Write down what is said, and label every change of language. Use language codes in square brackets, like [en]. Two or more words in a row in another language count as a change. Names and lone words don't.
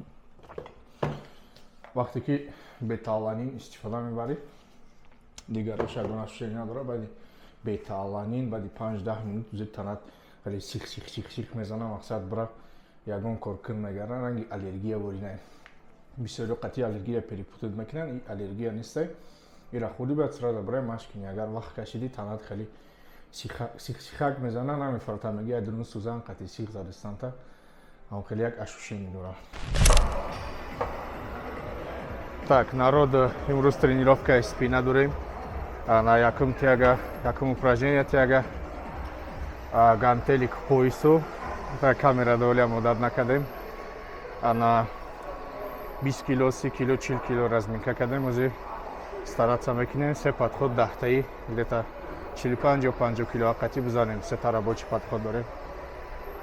[tg] Вақте ки бета-аланин истифода мебарӣ, дигарош ягона ошушение надора, баъди бета-аланин баъди 5-10 минут зуд танат хеле сих мезана, мақсад бира ягон кор кун мегарда, ранги аллергия воринай. Бисёриҳо қати аллергия перепутад мекунанд, ин аллергия нестай. Ира хӯрдӣ бояд сразу бирай машқ кунӣ. Агар вақт кашидӣ танат хеле сихак мезана, намефаҳмад, мегӯяд дурун сӯзан қати сих задистанта. Ам хеле як ошушение дора. [ru] Так, народ, [tg] имрӯз тренировкаи спина дорем. На якум тяга, якум [ru] упражнение тяга, гантели к поясу. [tg] Так, камера доля мудат накардем. На 20 кило, 30 кило, 40 кило разминка кардем. Ози стараться мекунем, се подход 10-таи, где-то 45-50 кило ақати бизанем, се [ru] рабочий подход [tg] дорем.